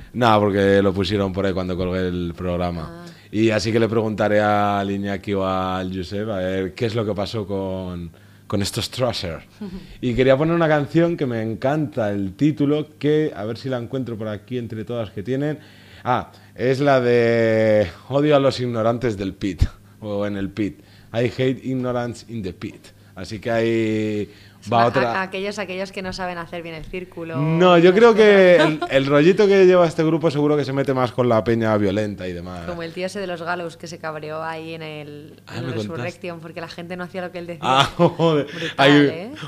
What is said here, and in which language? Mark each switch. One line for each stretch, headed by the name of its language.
Spanish: No, porque lo pusieron por ahí cuando colgué el programa. Ah. Y así que le preguntaré al Iñaki o al Josep a ver qué es lo que pasó con estos Thrasher. Y quería poner una canción que me encanta el título, que a ver si la encuentro por aquí entre todas las que tienen. Ah, es la de Odio a los ignorantes del pit, o en el pit.
English: I hate ignorance in the pit.
Spanish: Así que ahí va otra. Aquellos que no saben hacer bien el círculo. No, yo creo que el rollito que lleva este grupo seguro que se mete más con la peña violenta y demás. Como el tío ese de los Gallows que se cabreó ahí en el Resurrection porque la gente no hacía lo que él decía. Ah, joder. Brutal, ahí, ¿eh?